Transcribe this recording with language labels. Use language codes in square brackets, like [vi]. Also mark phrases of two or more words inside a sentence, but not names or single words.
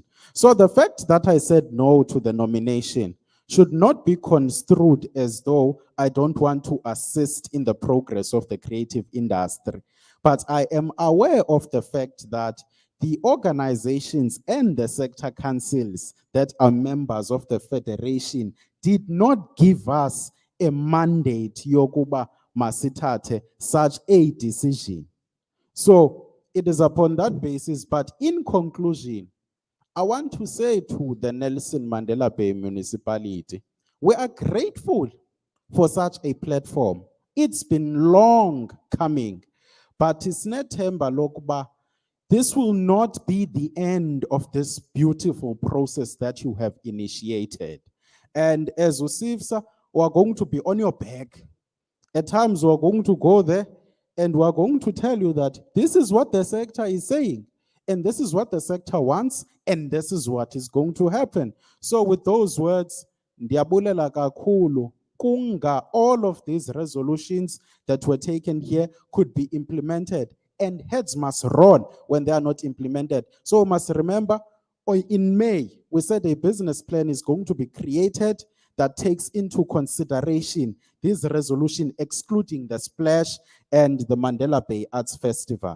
[en] So the fact that I said no to the nomination should not be construed as though I don't want to assist in the progress of the creative industry. But I am aware of the fact that the organizations and the sector councils that are members of the federation did not give us a mandate [xh] yokuba masithathe [en] such a decision. So it is upon that basis, but in conclusion, I want to say to the Nelson Mandela Bay municipality, we are grateful for such a platform. It's been long coming, but it's [xh] nethemba lokuba [en] this will not be the end of this beautiful process that you have initiated. And as Usifsa, we are going to be on your back. At times we are going to go there and we are going to tell you that this is what the sector is saying, and this is what the sector wants, and this is what is going to happen. So with those words, [xh] ndiyabulela kakhulu. Kunga, [en] all of these resolutions that were taken here could be implemented, and heads must roll when they are not implemented. So we must remember, in May, we said a business plan is going to be created that takes into consideration this resolution, excluding the Splash and the Mandela Bay Arts Festival.